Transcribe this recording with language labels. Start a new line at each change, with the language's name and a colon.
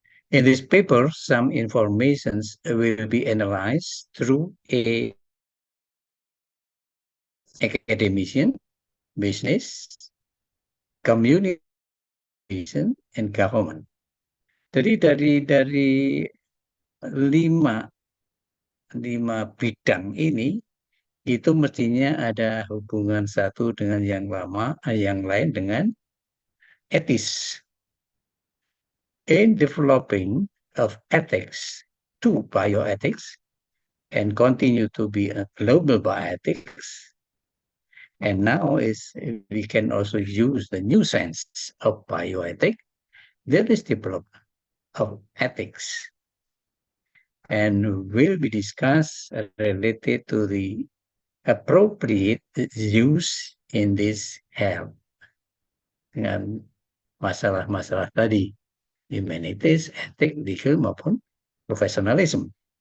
English: In this paper, some information will be analyzed through a academician, business, communication, and government.
Indonesian: Jadi dari lima bidang ini itu mestinya ada hubungan satu dengan yang lama, yang lain dengan etis.
English: In developing of ethics to bioethics and continue to be a global bioethics. And now we can also use the new sense of bioethics, that is development of ethics, and will be discussed related to the appropriate use in this health
Indonesian: dengan masalah-masalah tadi,
English: humanities, ethics, legal
Indonesian: maupun
English: professionalism.